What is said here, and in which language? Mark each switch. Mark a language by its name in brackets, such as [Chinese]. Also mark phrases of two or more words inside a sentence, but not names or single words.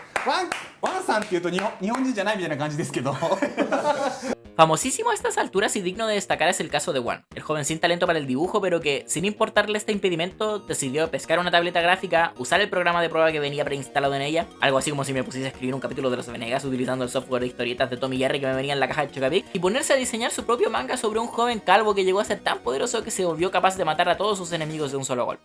[Japanese] ワンさんっていうと日本人じゃないみたいな感じですけど。 [Spanish] Famosísimo a estas alturas y digno de destacar es el caso de One, el joven sin talento para el dibujo, pero que, sin importarle este impedimento, decidió pescar una tableta gráfica, usar el programa de prueba que venía preinstalado en ella, algo así como si me pusiese a escribir un capítulo de Los Venegas utilizando el software de historietas de Tom y Jerry que me venía en la caja de Chocapic, y ponerse a diseñar su propio manga sobre un joven calvo que llegó a ser tan poderoso que se volvió capaz de matar a todos sus enemigos de un solo golpe.